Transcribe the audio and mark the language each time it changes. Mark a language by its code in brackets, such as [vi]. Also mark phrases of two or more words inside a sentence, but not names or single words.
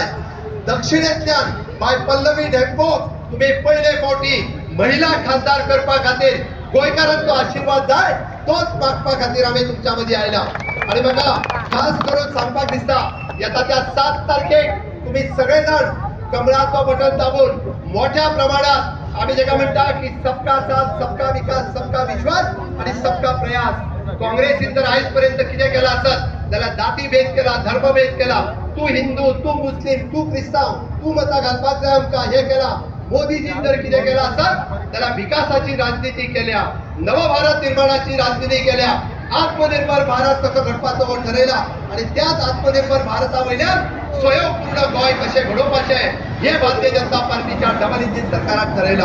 [kok] दक्षिणेंतल्यान बाय पल्लवी ढेंपो तुम्ही पहिले फावटी महिला खासदार करपा खातीर गोंयकारांचो आशीर्वाद जाय. तोच मागपा खातीर आम्ही तुमच्या मध्ये आयला. आणि बघा खास करून सांगपाक दिसता येता त्या 7 तारखेक तुम्ही सगळेजण कमळाचं बटन दाबून मोठ्या प्रमाणात आम्ही जेका म्हणता की [hi] सबका साथ सबका विकास सबका विश्वास [kok] आणि [hi] सबका प्रयास. [kok] काँग्रेसीन तर आजपर्यंत किती केला असत जाल्यार जाती भेद केला, धर्मभेद केला. तू हिंदू, तू मुस्लिम, तू क्रिस्तांव, तू मतां घालपाक जाय आमकां हे केला. मोदीजीन जर कितें केला असत जाल्यार विकासाची राजनीती केल्या, नव भारत निर्माणाची राजनीती केल्या, आत्मनिर्भर भारत कसो घडपाचो हो ठरयला आणि त्याच आत्मनिर्भर भारता वयल्यान स्वयंपूर्ण गोंय कशें घडोवपाचें हे भारतीय जनता पार्टीच्या [en] double engine [kok] सरकारान ठरयला.